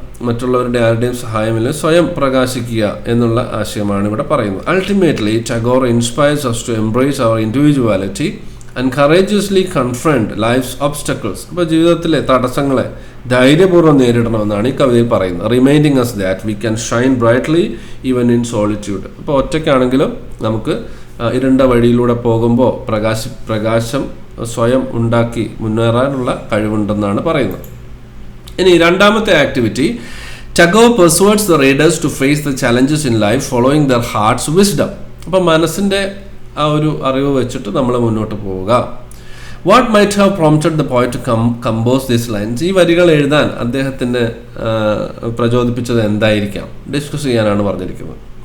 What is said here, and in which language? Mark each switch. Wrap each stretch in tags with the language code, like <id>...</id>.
<ml>മറ്റുള്ളവരുടെ ആരുടെയും സഹായമില്ല, സ്വയം പ്രകാശിക്കുക എന്നുള്ള ആശയമാണ് ഇവിടെ പറയുന്നത്.</ml> <en>Ultimately Tagore inspires us to embrace our individuality and courageously confront life's obstacles.</en> <ml>അപ്പോൾ ജീവിതത്തിലെ തടസ്സങ്ങളെ ധൈര്യപൂർവ്വം നേരിടണമെന്നാണ് ഈ കവിതയിൽ പറയുന്നത്.</ml> <en>Reminding us that we can shine brightly even in solitude.</en> <ml>അപ്പോൾ ഒറ്റയ്ക്കാണെങ്കിലും നമുക്ക് ഇരുണ്ട വഴിയിലൂടെ പോകുമ്പോൾ പ്രകാശം സ്വയം ഉണ്ടാക്കി മുന്നേറാനുള്ള കഴിവുണ്ടെന്നാണ് പറയുന്നത്. ഇനി രണ്ടാമത്തെ activity,</ml> <en>Tagore persuades the readers to face the challenges in life following their heart's wisdom.</en> <ml>അപ്പോൾ മനസ്സിൻ്റെ ആ ഒരു അറിവ് വെച്ചിട്ട് നമ്മൾ മുന്നോട്ട് പോവുക.</ml> <en>What might have prompted the poet to compose these lines?</en> <ml>ഈ വരികൾ എഴുതാൻ അദ്ദേഹത്തിന് പ്രചോദിപ്പിച്ചത് എന്തായിരിക്കാം ഡിസ്കസ് ചെയ്യാനാണ് പറഞ്ഞിരിക്കുന്നത്.</ml>